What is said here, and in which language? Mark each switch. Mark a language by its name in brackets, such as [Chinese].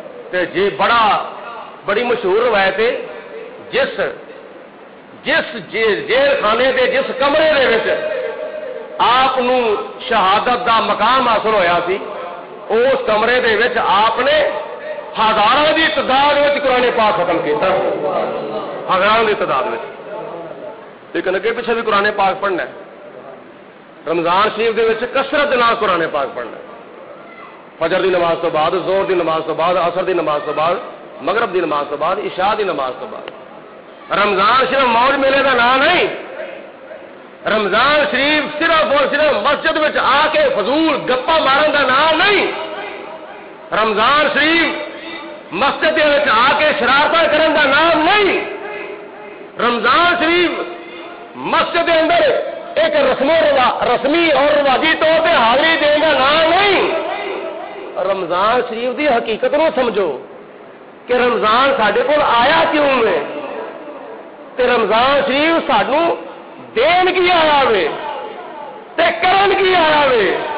[Punjabi] تے جی بڑی مشہور روایت ہے، جس جیل خانے دے جس کمرے دے وچ آپ نو شہادت دا مقام حاصل ہویا سی، اس کمرے دے وچ [Urdu] آپ نے ہزاروں کی تعداد میں قرآن پاک ختم کیا. ہزاروں کی تعداد میں، لیکن اگے پیچھے بھی قرآن پاک پڑھنا ہے. [Punjabi] رمضان شریف دے وچ کثرت دے نال قرآن پاک پڑھنا ہے. فجر دی نماز تو بعد، زور دی نماز تو بعد، عصر دی نماز تو بعد، مغرب دی نماز تو بعد، عشاء دی نماز تو بعد. [Urdu] رمضان صرف موج میلے کا نام نہیں. رمضان شریف صرف اور صرف مسجد وچ آ کے فضول گپا مارن کا نام نہیں. رمضان شریف مسجد وچ آ کے شرارتیں کرن کا نام نہیں. رمضان شریف مسجد کے اندر ایک رسمی اور رواجی طور پہ حاضری دینے کا نام نہیں. [Punjabi] رمضان شریف دی حقیقت نو سمجھو کہ رمضان ساڈے کول آیا کیوں ہے تے رمضان شریف سانو دین کی آیا وے تے کرن کی آیا وے.